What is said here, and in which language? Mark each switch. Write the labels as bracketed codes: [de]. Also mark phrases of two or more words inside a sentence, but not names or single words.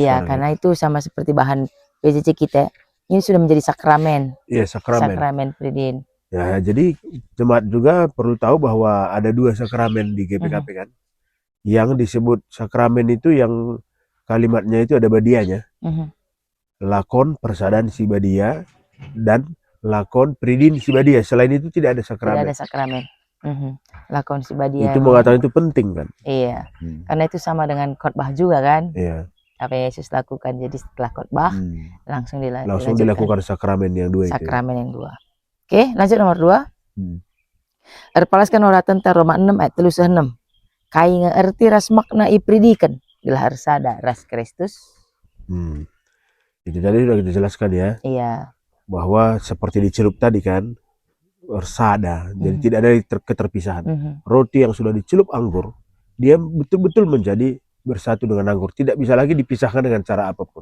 [id] Iya, karena itu sama seperti bahan PJJ kita. Ini sudah menjadi sakramen. Iya, sakramen predin. Ya, jadi jemaat juga perlu tahu bahwa ada 2 sakramen di GPKP kan. Yang disebut sakramen itu yang kalimatnya itu ada badianya. [btx] Lakon persadaan si badia dan lakon predin si badia. [id] Selain itu tidak ada sakramen. Tidak ada sakramen. [btx] Lakon si badia. [id] Itu mengatakan itu penting kan. Iya. Karena itu sama dengan khotbah juga kan. Iya. Apa yang Yesus lakukan, jadi setelah khotbah langsung dilakukan sakramen yang 2 itu. Sakramen yang 2. Oke, lanjut nomor 2. [btx] Erpalaskan ora [id] tentang Roma 6 ayat 36. [btx] Kai ngerti ras makna ipridikan gelar sada ras Kristus. [id] Itu tadi sudah kita jelaskan ya. Iya. Bahwa seperti dicelup tadi kan, bersada, jadi tidak ada keterpisahan. Roti yang sudah dicelup anggur, dia betul-betul menjadi bersatu dengan anggur, tidak bisa lagi dipisahkan dengan cara apapun.